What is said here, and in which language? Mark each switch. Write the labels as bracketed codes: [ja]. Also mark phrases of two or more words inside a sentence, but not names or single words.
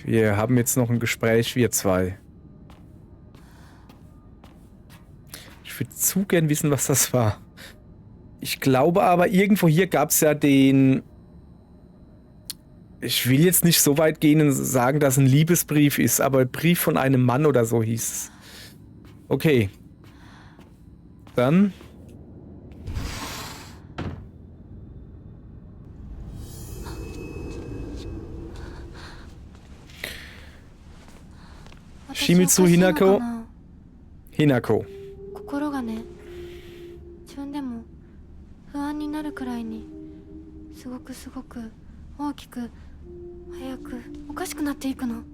[de] Wir haben jetzt noch ein Gespräch, wir zwei. Ich würde zu gern wissen, was das war. Ich glaube aber, irgendwo hier gab es ja den Ich will jetzt nicht so weit gehen und sagen, dass ein Liebesbrief ist, aber Brief von einem Mann oder so hieß es. Okay. Dann. Shimizu Hinako. Hinako. [ja] 心がね、自分でも不安になるくらいにすごく大きく早くおかしくなっていくの。